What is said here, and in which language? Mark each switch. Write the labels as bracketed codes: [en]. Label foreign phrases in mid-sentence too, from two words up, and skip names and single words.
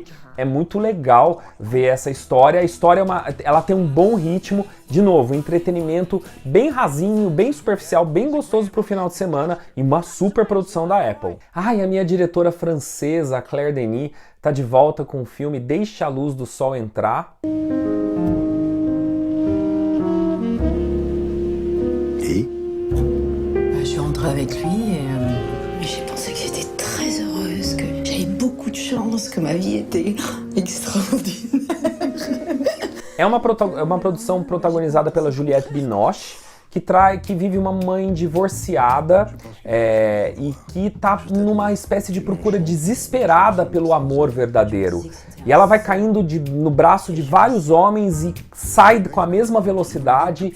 [pt] É muito legal ver essa história. A história ela tem um bom ritmo, de novo, entretenimento bem rasinho, bem superficial, bem gostoso pro final de semana, e uma super produção da Apple. E a minha diretora francesa, Claire Denis, tá de volta com o filme Deixa a Luz do Sol Entrar. [fr] Et? Je suis rentrée avec lui et j'ai pensé que j'étais très heureuse, que j'avais beaucoup de chance, que ma vie était extraordinaire. [pt] É uma produção protagonizada pela Juliette Binoche, que vive uma mãe divorciada e que tá numa espécie de procura desesperada pelo amor verdadeiro. E ela vai caindo no braço de vários homens e sai com a mesma velocidade.